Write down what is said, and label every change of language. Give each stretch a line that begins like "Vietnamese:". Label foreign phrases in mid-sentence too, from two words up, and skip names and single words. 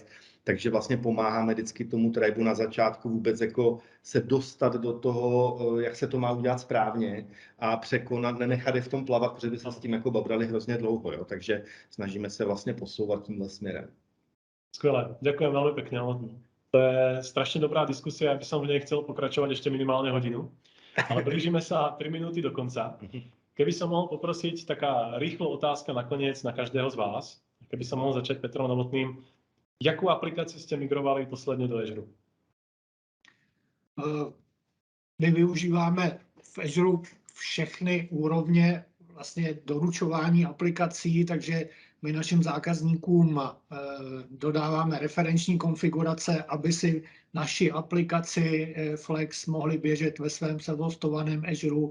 Czech: Takže vlastně pomáháme vždycky tomu Tribeu na začátku vůbec jako se dostat do toho, jak se to má udělat správně a překonat, nenechat je v tom plavat, protože by se s tím jako babrali hrozně dlouho. Jo? Takže snažíme se vlastně posouvat tímhle směrem. Skvěle,
Slovak: ďakujem veľmi pekne. To je strašne dobrá diskusia, ja by som v nej chcel pokračovať ešte minimálne hodinu, ale blížime sa 3 minúty do konca. Keby som mohol poprosiť taká rýchla otázka nakoniec na každého z vás, keby som mohol začať Petrom Novotným,
Czech: jakou aplikaci ste migrovali posledně do Azure? My využíváme v Azure všechny úrovně vlastně doručování aplikací, takže my našim zákazníkům dodáváme referenční konfigurace, aby si naši aplikaci Flex mohli běžet ve svém self-hostovaném Azure.